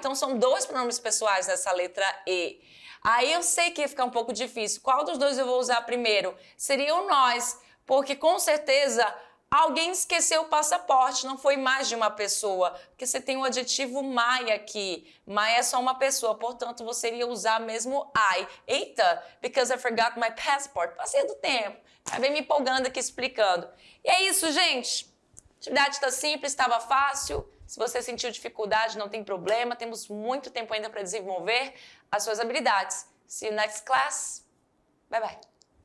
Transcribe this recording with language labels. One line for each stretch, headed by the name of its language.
Portuguese: Então, são 2 pronomes pessoais nessa letra E. Aí eu sei que ia ficar um pouco difícil. Qual dos 2 eu vou usar primeiro? Seria o nós, porque com certeza alguém esqueceu o passaporte, não foi mais de uma pessoa, porque você tem o adjetivo my aqui. My é só uma pessoa, portanto, você iria usar mesmo I. Eita,
English: because I forgot my passport.
Portuguese: Passei do tempo. Acabei me empolgando aqui explicando. E é isso, gente. A atividade está simples, estava fácil. Se você sentiu dificuldade, não tem problema, temos muito tempo ainda para desenvolver as suas habilidades.
English: See you next class. Bye bye.